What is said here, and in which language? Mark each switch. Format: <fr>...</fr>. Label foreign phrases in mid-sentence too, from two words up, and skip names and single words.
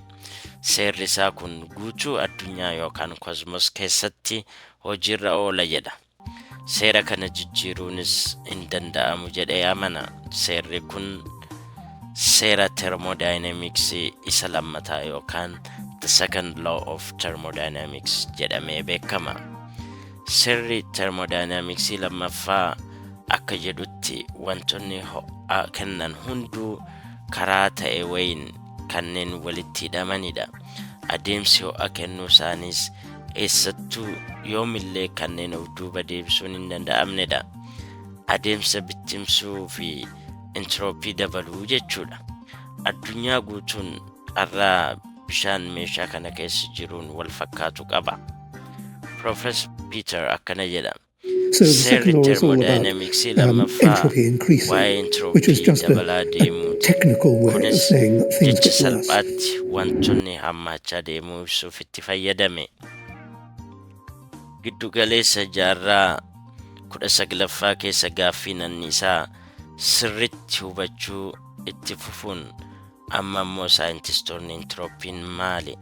<om>Seerri isaa kun guutuu addunyaa yookaan kosmos keessatti hojiirra oola jedha. Seera kana jijjiiruunis hin danda'amu jedhee amana. Seerri kun seera thermodynamics isa lammataa yookaan</om> <en>the second law of thermodynamics</en> <om>jedhamee beekama. Seerri thermodynamics lammaffaa akka jedhutti wantoonni ho'a kennan hunduu karaa ta'e wayiin kanneen walitti hidhamanidha. Adeemsi ho'a kennuu isaaniis eessattuu yoomillee kanneen of duuba deebisuun hin danda'amnedha. Adeemsa bittimsuu fi entropii dabaluu jechuudha. Addunyaa guutuun qarraa bishaan meeshaa kana keessa jiruun wal fakkaatu qaba. Professor Peter akkana jedha.</om> <en>So the second law is all about entropy increasing, which is just a technical way of saying that things get worse.</en> <om>Wantoonni hammaachaa deemuu ibsuuf itti fayyadame. Giddugaleessa jaarraa 19ffaa keessa gaaffiin anniisaa sirritti hubachuu itti fufuun amma immoo saayintistoonni entropiin maali?</om>